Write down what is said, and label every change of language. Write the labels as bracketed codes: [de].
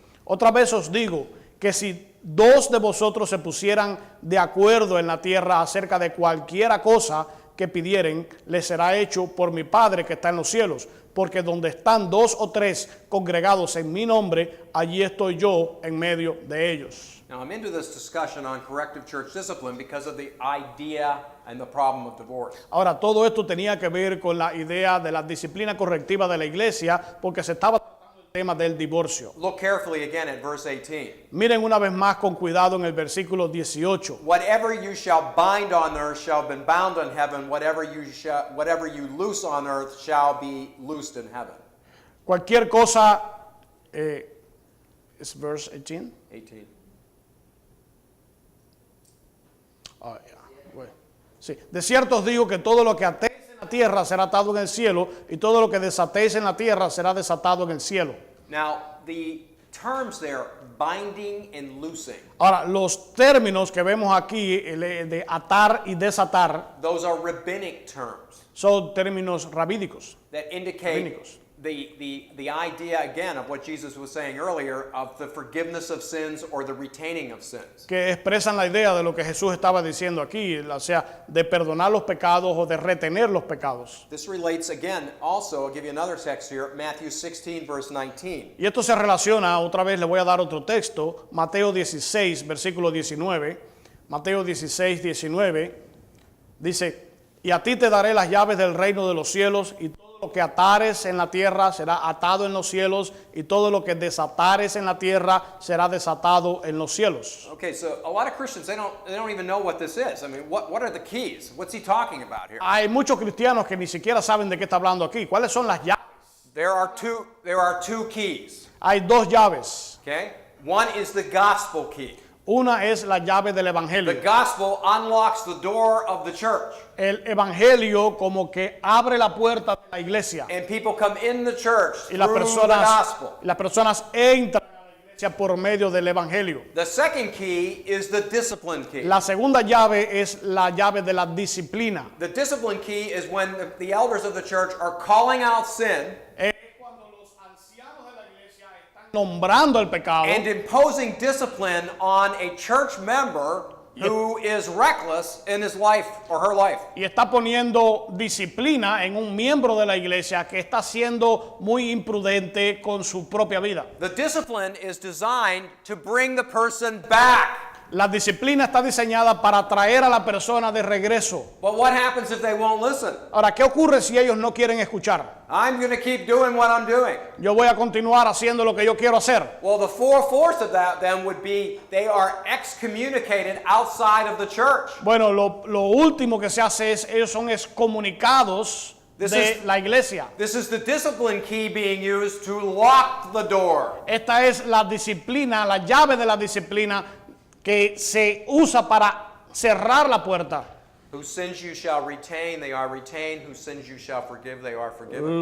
[es] Otra vez os digo que si dos de vosotros se pusieran de acuerdo en la tierra acerca de cualquiera cosa que pidieren, les será hecho por mi Padre que está en los cielos. Porque donde están dos o tres congregados en mi nombre, allí estoy yo en medio de ellos. [en] Now, I'm into this discussion on corrective church discipline because of the idea and the problem of divorce. [es] Ahora, todo esto tenía que ver con la idea de la disciplina correctiva de la iglesia, porque se estaba tratando el tema del divorcio. [en] Look carefully again at verse 18. [es] Miren una vez más con cuidado en el versículo 18. [en] Whatever you shall bind on earth shall be bound in heaven. Whatever you loose on earth shall be loosed in heaven. [es] Cualquier cosa, es verse 18. 18. Ah, ya, bueno. Sí. De cierto os digo que todo lo que atéis en la tierra será atado en el cielo, y todo lo que desatéis en la tierra será desatado en el cielo. [en] Now, the terms there, binding and loosing, [es] Ahora, los términos que vemos aquí, de atar y desatar, [en] those are rabbinic terms [es] son términos rabínicos. [en] that indicate [es] Rabínicos. [en] the idea, again, of what Jesus was saying earlier, of the forgiveness of sins or the retaining of sins. [es] Que expresan la idea de lo que Jesús estaba diciendo aquí, o sea, de perdonar los pecados o de retener los pecados. [en] This relates, again, also, I'll give you another text here, Matthew 16, verse 19. [es] Y esto se relaciona, otra vez le voy a dar otro texto, Mateo 16, versículo 19. Mateo 16, 19, dice, y a ti te daré las llaves del reino de los cielos, y todo lo que atares en la tierra será atado en los cielos, y todo lo que desatares en la tierra será desatado en los cielos. [en] Okay, so a lot of Christians, they don't even know what this is. I mean, what are the keys? What's he talking about here? [es] Hay muchos cristianos que ni siquiera saben de qué está hablando aquí. ¿Cuáles son las llaves? [en] There are two keys, [es] Hay dos llaves. [en] okay? One is the gospel key. [es] Una es la llave del [en] The [es] evangelio. [en] gospel unlocks the door of the church, [es] El evangelio como que abre la puerta de la iglesia. [en] and people come in the church [es] Y [en] through the gospel. [es] las personas entran a la iglesia por medio del evangelio. [en] The second key is the discipline key. [es] La segunda llave es la llave de la disciplina. [en] The discipline key is when the elders of the church are calling out sin [es] Es cuando los ancianos de la iglesia están nombrando el pecado [en] and imposing discipline on a church member who is reckless in his life or her life. [es] y está poniendo disciplina en un miembro de la iglesia que está siendo muy imprudente con su propia vida. [en] The discipline is designed to bring the person back. [es] La disciplina está diseñada para traer a la persona de regreso. [en] But what happens if they won't listen? [es] Ahora, ¿qué ocurre si ellos no quieren escuchar? [en] I'm going to keep doing what I'm doing. [es] Yo voy a continuar haciendo lo que yo quiero hacer. [en] Well, the fourth of that then would be they are excommunicated outside of the church. [es] Bueno, lo último que se hace es, ellos son excomunicados [en] This [es] de [en] is- [es] la iglesia. [en] This is the discipline key being used to lock the door. [es] Esta es la disciplina, la llave de la disciplina que se usa para cerrar la puerta. [en] Whose sins you shall retain, they are retained. Whose sins you shall forgive, they are forgiven.